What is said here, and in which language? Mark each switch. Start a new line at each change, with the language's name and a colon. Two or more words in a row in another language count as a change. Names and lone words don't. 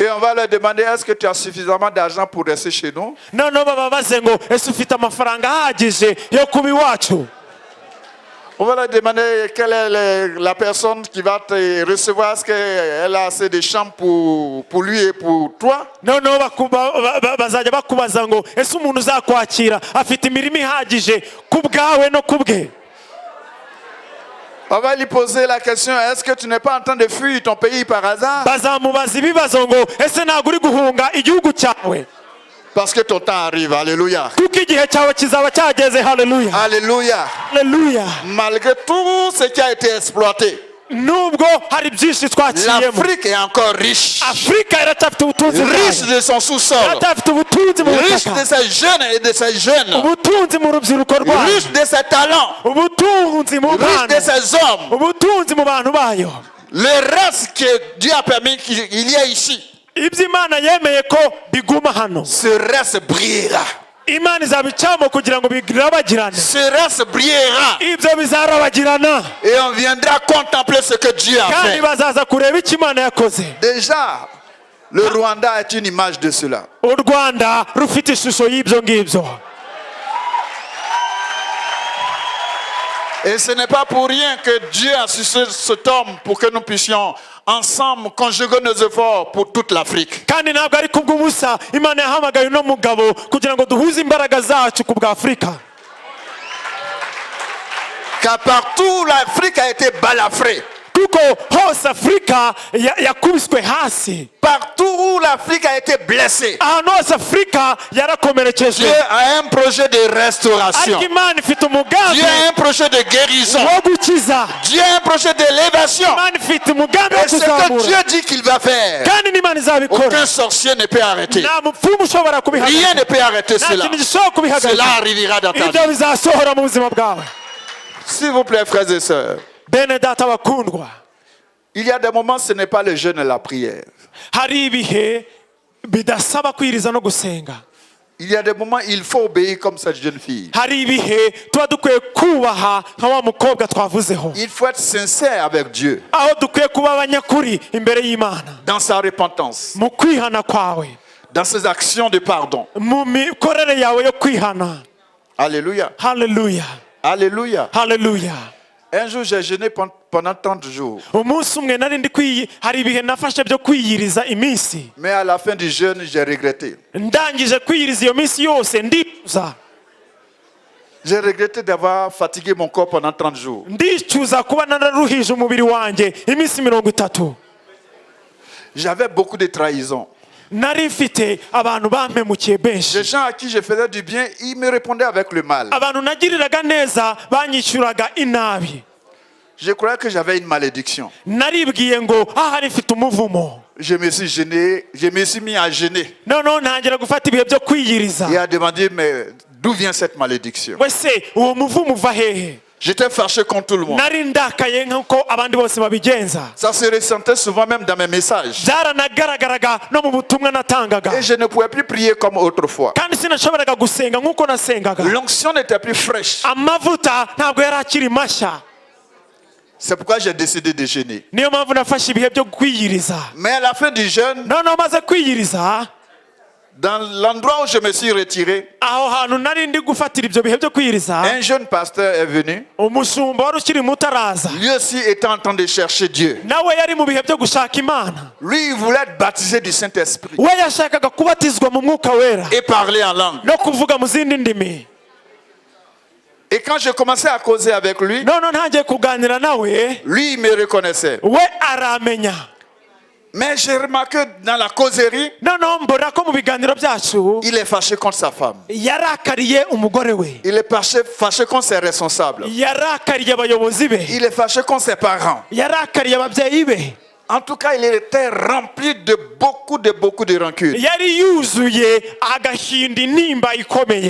French: Et on va leur demander, est-ce que tu as suffisamment d'argent pour rester chez nous?
Kinyarwanda: noneho baba baze ngo ese ufite amafaranga ahagije yo kuba iwacu.
French: On va leur demander quelle est la personne qui va te recevoir. Est-ce qu'elle a assez de chambres pour lui et pour toi?
Kinyarwanda: noneho bazajya bakubaza ngo ese umuntu uzakwakira afite imirimo ihagije ku bwawe no ku bwe.
French: On va lui poser la question, est-ce que tu n'es pas en train de fuir ton pays par hasard?
Kinyarwanda: bazamubaza ibibazo ngo ese ntabwo uri guhunga igihugu cyawe
French: Parce que ton temps arrive. Alléluia.
Kinyarwanda: kuko igihe cyawe kizaba cyageze. Haleluya,
French: Alléluia.
Kinyarwanda: haleluya.
French: Malgré tout ce qui a été exploité,
Kinyarwanda: nubwo hari byinshi twakiyemo,
French: l'Afrique est encore riche.
Kinyarwanda: afurika iracyafite ubutunzi
French: Riche
Kinyarwanda: bwayo,
French: de son sous-sol.
Kinyarwanda: iracyafite ubutunzi mu
French: Riche de
Kinyarwanda: butaka,
French: ses jeunes et de ses jeunes.
Kinyarwanda: ubutunzi mu rubyiruko rwayo,
French: Riche de ses talents.
Kinyarwanda: ubutunzi mu
French: Riche
Kinyarwanda: mpano,
French: de ses hommes.
Kinyarwanda: ubutunzi mu bantu bayo.
French: Le reste que Dieu a permis qu'il y ait ici,
Kinyarwanda: ibyo imana yemeye ko biguma hano,
French: ce reste brillera.
Kinyarwanda: imana izabicamo kugira ngo birabagirane.
French: Ce reste brillera.
Kinyarwanda: ibyo bizarabagirana
French: Et on viendra contempler ce que Dieu a
Kinyarwanda: kandi
French: fait.
Kinyarwanda: bazaza kureba icyo imana yakoze.
French: Déjà, le Rwanda est une image de cela.
Kinyarwanda: u Rwanda rufite ishusho y'ibyo ngibyo.
French: Et ce n'est pas pour rien que Dieu a suscité cet homme pour que nous puissions ensemble conjuguer nos efforts pour toute l'Afrique.
Kinyarwanda: kandi ntabwo ari kubw'ubusa imana yahamagaye uno mugabo kugira ngo duhuze imbaraga zacu ku bwa Afurika.
French: Car partout l'Afrique a été balafrée.
Kinyarwanda: kuko hose Afurika yakubiswe hasi,
French: Partout où l'Afrique a été blessée,
Kinyarwanda: ahantu hose Afurika yarakomerekejwe.
French: Dieu a un projet de restauration.
Kinyarwanda: ariko imana ifite
French: Dieu
Kinyarwanda: umugambi
French: a un projet de guérison.
Kinyarwanda: wo gukiza,
French: Dieu a un projet d'élévation.
Kinyarwanda: imana ifite umugambi wo
French: Et ce que
Kinyarwanda: kuzamura,
French: Dieu dit qu'il va faire,
Kinyarwanda: kandi n'imana izabikora.
French: aucun sorcier ne peut arrêter.
Kinyarwanda: nta mupfumu ushobora
French: Rien
Kinyarwanda: kubihagarika,
French: ne peut arrêter
Kinyarwanda: nta
French: cela.
Kinyarwanda: kintu gishobora
French: Cela
Kinyarwanda: kubihagarika.
French: arrivera dans ta
Kinyarwanda: ibyo
French: vie.
Kinyarwanda: bizasohora mu buzima bwawe.
French: S'il vous plaît, frères et sœurs,
Kinyarwanda: bene data bakundwa,
French: il y a des moments, ce n'est pas le jeûne et la prière.
Kinyarwanda: hari ibihe bidasaba kwiriza no gusenga.
French: Il y a des moments, il faut obéir comme cette jeune fille.
Kinyarwanda: hari ibihe tuba dukwiye kubaha nka wa mukobwa twavuzeho,
French: Il faut être sincère avec Dieu
Kinyarwanda: aho dukwiye kuba abanyakuri imbere y'Imana
French: dans sa repentance,
Kinyarwanda: mu kwihana kwawe,
French: dans ses actions de pardon.
Kinyarwanda: mu mikorere yawe yo kwihana.
French: Alléluia.
Kinyarwanda: Haleluya,
French: Alléluia.
Kinyarwanda: haleluya.
French: Un jour, j'ai jeûné pendant 30 jours.
Kinyarwanda: umunsi umwe nari hari ibihe nafashe byo kwiyiriza iminsi,
French: Mais à la fin du jeûne, j'ai regretté.
Kinyarwanda: ndangije kwiyiriza iyo minsi yose ndicuza.
French: J'ai regretté d'avoir fatigué mon corps pendant 30 jours.
Kinyarwanda: ndicuza kuba nararuhije umubiri wanjye iminsi 30.
French: J'avais beaucoup de trahisons.
Kinyarwanda: nari mfite abantu bampemukiye
French: Les
Kinyarwanda: benshi,
French: gens à qui je faisais du bien, ils me répondaient avec le mal.
Kinyarwanda: abantu nagiriraga neza banyishyuraga inabi.
French: Je croyais que j'avais une malédiction.
Kinyarwanda: naribwiye ngo ahari mfite umuvumo.
French: Je me suis gêné, je me suis mis à gêner
Kinyarwanda: noneho ntangira gufata ibihe byo kwiyiriza.
French: et à demander, mais d'où vient cette malédiction?
Kinyarwanda: wese uwo muvumo uva hehe?
French: J'étais fâché contre tout le monde.
Kinyarwanda: nari ndakaye nk'uko abandi bose babigenza.
French: Ça se ressentait souvent même dans mes messages.
Kinyarwanda: byaranagaragaraga no mu butumwa natangaga,
French: Et je ne pouvais plus prier comme autrefois.
Kinyarwanda: kandi sinashoboraga gusenga nk'uko nasengaga.
French: L'onction n'était plus fraîche.
Kinyarwanda: amavuta ntabwo yari akiri mashya.
French: C'est pourquoi j'ai décidé de jeûner.
Kinyarwanda: niyo mpamvu nafashe ibihe byo kwiyiriza.
French: Mais à la fin du jeûne,
Kinyarwanda: noneho maze kwiyiriza,
French: dans l'endroit où je me suis retiré,
Kinyarwanda: aho hantu nari ndi gufatira ibyo bihe byo kwiyiriza,
French: un jeune pasteur est venu.
Kinyarwanda: umushumba wari ukiri muto araza.
French: Lui aussi était en train de chercher Dieu.
Kinyarwanda: nawe yari mu bihe byo gushaka Imana.
French: Lui, il voulait être baptisé du Saint-Esprit
Kinyarwanda: we yashakaga kubatizwa mu mwuka wera
French: et parler en langue.
Kinyarwanda: no kuvuga mu zindi ndimi.
French: Et quand je commençais à causer avec lui,
Kinyarwanda: noneho ntangiye kuganira nawe,
French: lui, il me reconnaissait.
Kinyarwanda: we aramenya.
French: Mais j'ai remarqué dans la causerie,
Kinyarwanda: noneho mbona ko mu biganiro byacu
French: il est fâché contre sa femme.
Kinyarwanda: yarakariye umugore we,
French: Il est fâché contre ses responsables.
Kinyarwanda: yarakariye abayobozi be,
French: Il est fâché contre ses parents.
Kinyarwanda: yarakariye ababyeyi be.
French: En tout cas, il était rempli de beaucoup de rancune.
Kinyarwanda: yari yuzuye agahinda intimba ikomeye.